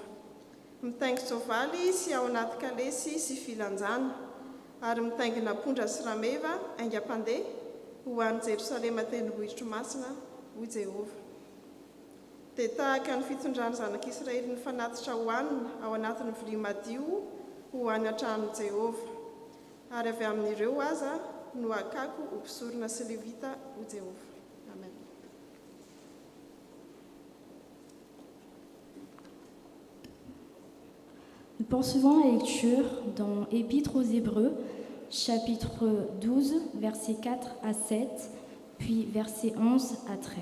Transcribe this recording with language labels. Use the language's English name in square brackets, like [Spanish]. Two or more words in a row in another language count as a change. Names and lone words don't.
[Malagasy] Mitaingo soavaly sy ao anaty kalesy sy filanjana, ary mitaingina apondra sy rameva aingam-pandeha ho an'i Jerosalema tendrombohitro masina ho Jehova. Dia tahaka ny fitondrany zanak'Israely ny fanatitra hohanina ao anatin'ny vilia madio ho any an-tranon'i Jehova. Ary avy amin'ireo aza no akako ho mpisorona sy levita ho Jehova. Amen. [French] Nous poursuivons la lecture dans Épître aux Hébreux, chapitre 12, versets 4 à 7, puis versets 11 à 13.